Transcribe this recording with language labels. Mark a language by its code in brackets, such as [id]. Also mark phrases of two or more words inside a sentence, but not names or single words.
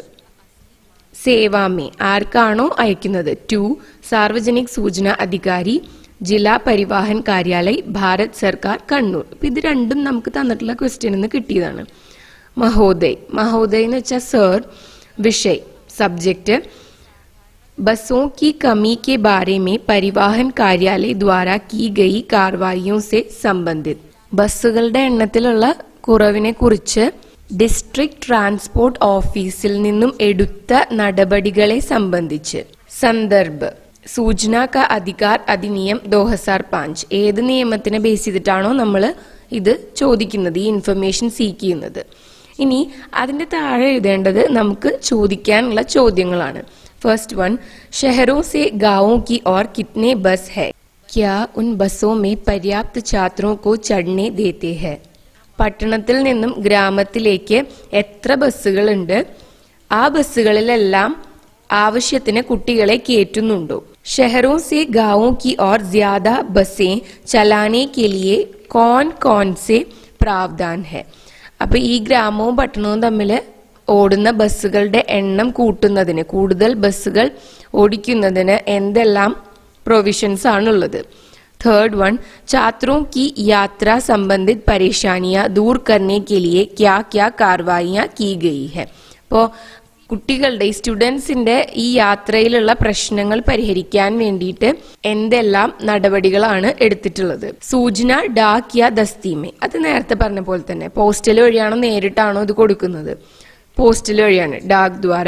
[ml] സേവാമേ, ആർക്കാണോ അയക്കുന്നത്. [hi] टू सार्वजनिक सूचना अधिकारी जिला परिवहन कार्यालय भारत सरकार कण्णूर. [ml] ഇത് രണ്ടും നമുക്ക് തന്നിട്ടുള്ള ക്വസ്റ്റ്യനിൽ കിട്ടിയതാണ്. മഹോദയ്, മഹോദയ് എന്ന് വെച്ചാൽ സർ. വിഷയ് സബ്ജക്റ്റ് [hi] बसों की कमी के बारे में परिवहन कार्यालय द्वारा की गई कार्रवाइयों से संबंधित. [ml] ബസ്സുകളുടെ എണ്ണത്തിലുള്ള കുറവിനെ കുറിച്ച് ഡിസ്ട്രിക്ട് ട്രാൻസ്പോർട്ട് ഓഫീസിൽ നിന്നും എടുത്ത നടപടികളെ സംബന്ധിച്ച്. [hi] संदर्भ सूचना का अधिकार अधिनियम 2005. [ml] ഏത് നിയമത്തിനെ ബേസ് ചെയ്തിട്ടാണോ നമ്മൾ ഇത് ചോദിക്കുന്നത്, ഈ ഇൻഫർമേഷൻ സീക്ക് ചെയ്യുന്നത്. ഇനി അതിന്റെ താഴെ എഴുതേണ്ടത് നമുക്ക് ചോദിക്കാനുള്ള ചോദ്യങ്ങളാണ്. [en] first one, [hi] शहरों से गांवों की ओर कितने बस है? क्या उन बसों में पर्याप्त छात्रों को चढ़ने देते हैं? [ml] പട്ടണത്തിൽ നിന്നും ഗ്രാമത്തിലേക്ക് എത്ര ബസ്സുകളുണ്ട്? ആ ബസ്സുകളിലെല്ലാം ആവശ്യത്തിന് കുട്ടികളെ കയറ്റുന്നുണ്ടോ? [hi] शहरों से गांवों की ओर ज्यादा बसें चलाने के लिए कौन कौन से प्रावधान है? [ml] അപ്പൊ ഈ ഗ്രാമവും പട്ടണവും തമ്മിൽ ഓടുന്ന ബസ്സുകളുടെ എണ്ണം കൂട്ടുന്നതിന്, കൂടുതൽ ബസ്സുകൾ ഓടിക്കുന്നതിന് എന്തെല്ലാം പ്രൊവിഷൻസ് ആണുള്ളത്? [en] third one, [hi] छात्रों की यात्रा संबंधित परेशानियां दूर करने के लिए क्या क्या कार्रवाइयां की गई है? [ml] അപ്പോൾ കുട്ടികളുടെ സ്റ്റുഡൻസിന്റെ ഈ യാത്രയിലുള്ള പ്രശ്നങ്ങൾ പരിഹരിക്കാൻ വേണ്ടിയിട്ട് എന്തെല്ലാം നടപടികളാണ് എടുത്തിട്ടുള്ളത്? [hi] सूचना डाक या दस्ती में, [ml] അത് നേരത്തെ പറഞ്ഞ പോലെ തന്നെ പോസ്റ്റൽ വഴിയാണോ നേരിട്ടാണോ ഇത് കൊടുക്കുന്നത്? പോസ്റ്റൽ വഴിയാണ്, [hi] डाक द्वारा.